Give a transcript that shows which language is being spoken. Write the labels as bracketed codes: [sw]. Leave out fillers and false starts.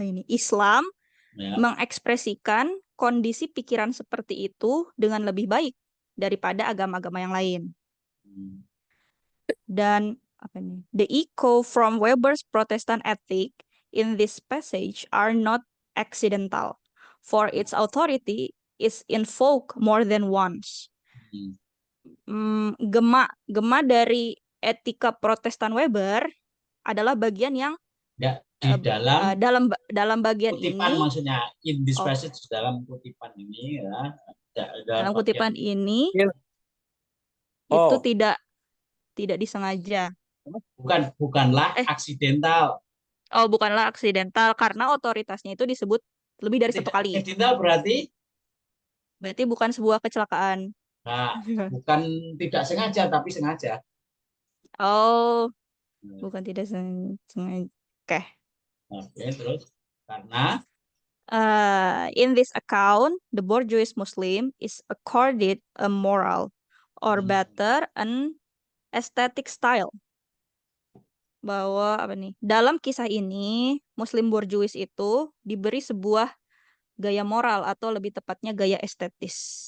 [id] Islam mengekspresikan kondisi pikiran seperti itu dengan lebih baik daripada agama-agama yang lain. [en] Dan the echo from Weber's Protestant ethic in this passage are not accidental, for its authority is invoked more than once. [id] Gema dari etika Protestan Weber adalah bagian yang di dalam bagian kutipan, ini, maksudnya [en] in this passage, [id] dalam kutipan ini ya, dalam kutipan ini itu tidak disengaja. Bukanlah aksidental. Oh, bukanlah aksidental karena otoritasnya itu disebut lebih dari satu kali. Aksidental berarti bukan sebuah kecelakaan. Nah, bukan tidak sengaja tapi sengaja. Oh, bukan tidak sengaja. Oke. Oke, terus karena [en] in this account, the bourgeois Muslim is accorded a moral, or better, an aesthetic style. [id] Bahwa dalam kisah ini, Muslim bourgeois itu diberi sebuah gaya moral atau lebih tepatnya gaya estetis.